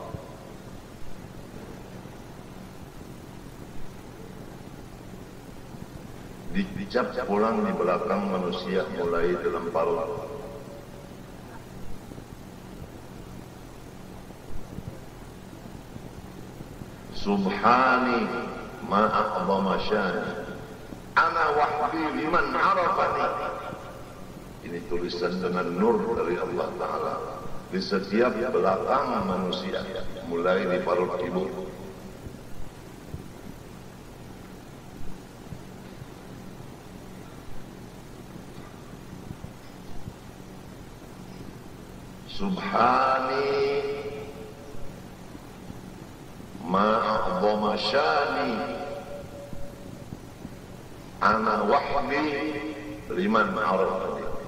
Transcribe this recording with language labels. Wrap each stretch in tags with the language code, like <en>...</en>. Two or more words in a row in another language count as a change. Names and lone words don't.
<bjn>Dicap pulang di belakang manusia mulai dalam parut.</bjn> <ar>Subhani ma a'zama syani ana wahdi liman arafani.</ar> <bjn>Ini tulisan dengan nur dari Allah Ta'ala di setiap belakang manusia mulai di parut ibu.</bjn> <ar>Subhani ma'a'zama syani ana wahdi liman arafani.</ar>